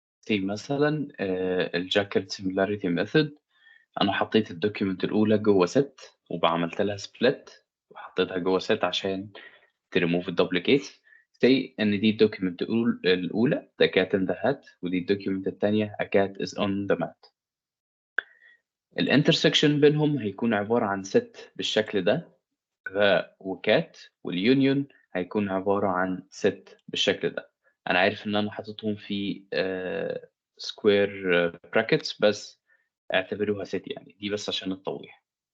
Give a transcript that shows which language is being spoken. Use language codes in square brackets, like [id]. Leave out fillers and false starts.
[ar] مثلا الجاكيت similarity method. انا حطيت الدوكيمنت الاولى جوه ست وعملت لها سبليت وحطيتها جوه ست عشان تريموف الدوبليكيت. say ان دي الدوكيمنت الاولى [en] the cat in the hat، [ar] ودي الدوكيمنت الثانيه [en] a cat is on the mat. [ar] الانترسكشن بينهم هيكون عباره عن ست بالشكل ده وكات، واليونيون هيكون عباره عن ست بالشكل ده. انا عارف ان انا حاططهم في سكوير براكتس بس اعتبروها ست، يعني دي بس عشان التوضيح.